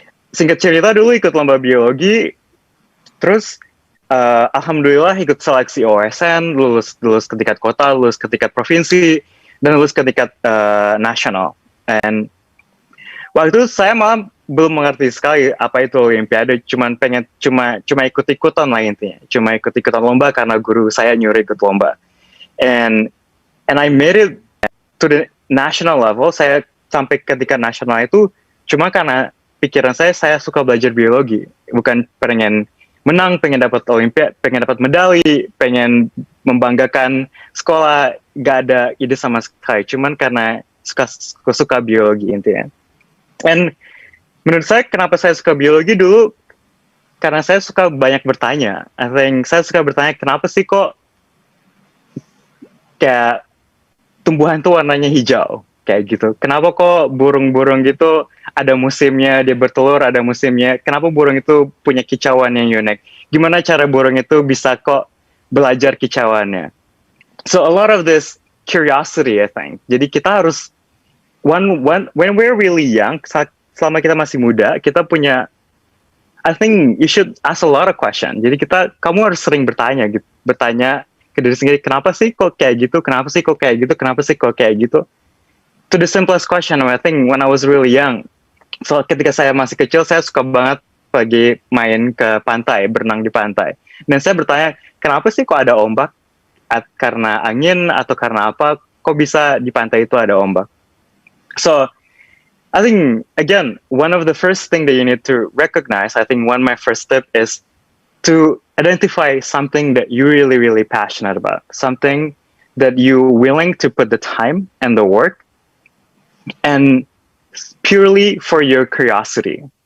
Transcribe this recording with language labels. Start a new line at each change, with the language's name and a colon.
Indonesian: Singkat cerita dulu ikut lomba biologi, terus alhamdulillah ikut seleksi OSN, lulus ke tingkat kota, lulus ke tingkat provinsi, dan lulus ke tingkat nasional. And waktu itu saya malah belum mengerti sekali apa itu Olimpiade, cuma ikut-ikutan lah intinya, cuma ikut-ikutan lomba karena guru saya nyuruh ikut lomba.
English: And I made it to the national level.
Indonesian: Saya sampai ke tingkat nasional itu cuma karena pikiran saya suka belajar biologi, bukan pengen menang, pengen dapat olimpiade, pengen dapat medali, pengen membanggakan sekolah, gak ada ide sama sekali, cuman karena suka biologi intinya. And menurut saya kenapa saya suka biologi dulu, karena saya suka banyak bertanya.
English: I think
Indonesian: saya suka bertanya kenapa sih kok kayak tumbuhan tuh warnanya hijau kayak gitu. Kenapa kok burung-burung gitu ada musimnya dia bertelur, ada musimnya. Kenapa burung itu punya kicauan yang unik? Gimana cara burung itu bisa kok belajar kicauannya?
English: So a lot of this curiosity, I think.
Indonesian: Jadi kita harus
English: when we're really young,
Indonesian: selama kita masih muda, kita punya,
English: I think you should ask a lot of questions.
Indonesian: Jadi kamu harus sering bertanya gitu, bertanya ke diri sendiri, kenapa sih kok kayak gitu, kenapa sih kok kayak gitu, kenapa sih kok kayak gitu.
English: To the simplest question, I think when I was really young.
Indonesian: So ketika saya masih kecil, saya suka banget pergi main ke pantai, berenang di pantai. Dan saya bertanya, kenapa sih kok ada ombak? Karena angin atau karena apa? Kok bisa di pantai itu ada ombak?
English: So I think, again, one of the first thing that you need to recognize, I think my first step is to identify something that you're really, really passionate about, something that you're willing to put the time and the work, and purely for your curiosity.